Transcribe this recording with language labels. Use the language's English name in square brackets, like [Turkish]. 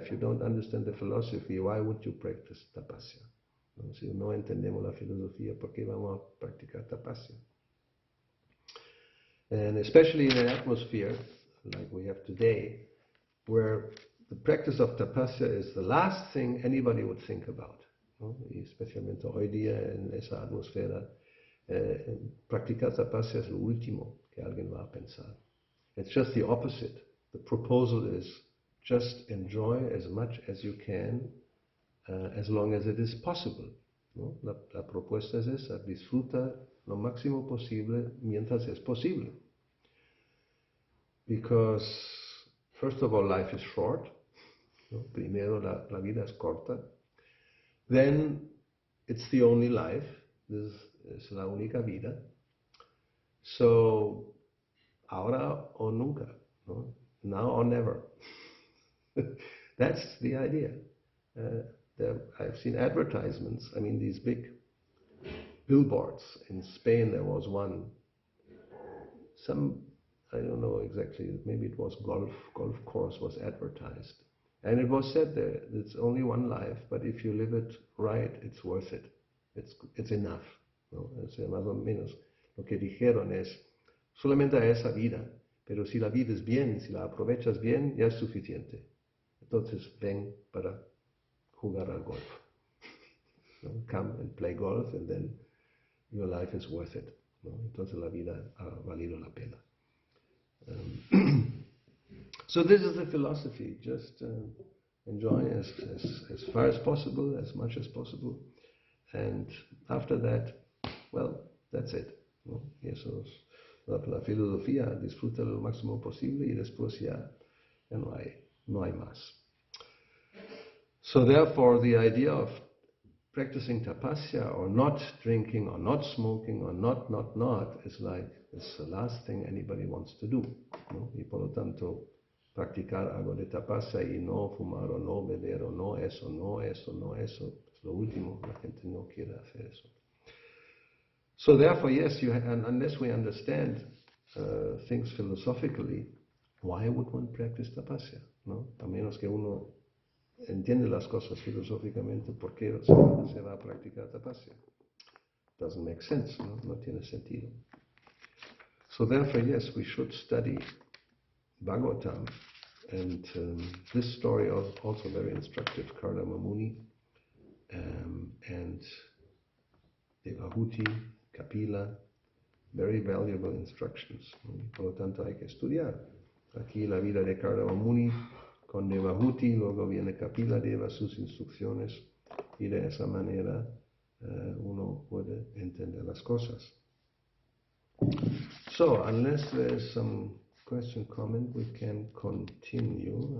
[English] If you don't understand the philosophy, why would you practice tapasya? [Spanish] ¿No? Si no entendemos la filosofía, ¿por qué vamos a practicar tapasya? [English] And especially in an atmosphere like we have today, where the practice of tapasya is the last thing anybody would think about, ¿no? [Spanish] Y especialmente hoy día en esa atmósfera, practicar tapasya es lo último que alguien va a pensar. [English] It's just the opposite. The proposal is just enjoy as much as you can, as long as it is possible, ¿no? [Spanish] La propuesta es esa, disfruta lo máximo posible mientras es posible. [English] Because, first of all, life is short, ¿no? [Spanish] Primero, la vida es corta. [English] Then, it's the only life. This [Spanish] es la única vida. [English] So, [Spanish] ahora o nunca, ¿no? [English] Now or never. That's the idea. I've seen advertisements, I mean these big billboards. In Spain there was one, I don't know exactly, maybe it was golf course was advertised. And it was said there, it's only one life, but if you live it right, it's worth it. It's enough, ¿no? [Spanish] O sea, más o menos lo que dijeron es, solamente hay esa vida, pero si la vives bien, si la aprovechas bien, ya es suficiente. Entonces ven para jugar al golf. ¿No? [English] Come and play golf and then your life is worth it, ¿no? [Spanish] Entonces la vida ha valido la pena. [English] So this is the philosophy, just enjoy as far as possible, as much as possible, and after that, well, that's it, ¿no? [Spanish] Y eso es la filosofía, disfruta lo máximo posible y después ya no hay más. [English] So therefore the idea of practicing tapasya or not drinking or not smoking or not is like, it's the last thing anybody wants to do, ¿no? [Spanish] Y por lo tanto practicar algo de tapasya y no fumar o no beber o no eso, es lo último, la gente no quiere hacer eso. [English] So therefore, yes, and unless we understand things philosophically, why would one practice tapasya? [Spanish] ¿No? A menos que uno entiende las cosas filosóficamente, ¿por qué se va a practicar tapasya? [English] Doesn't make sense, ¿no? [Spanish] No tiene sentido. [English] So therefore, yes, we should study Bhagavatam, and this story is also very instructive. Kardama Muni and Devahuti, Kapila, very valuable instructions. [Spanish] Por lo tanto hay que estudiar. Aquí la vida de Kardama Muni con Devahuti, luego viene Kapila Deva, sus instrucciones, y de esa manera uno puede entender las cosas. [English] So, unless there's some question, comment, we can continue.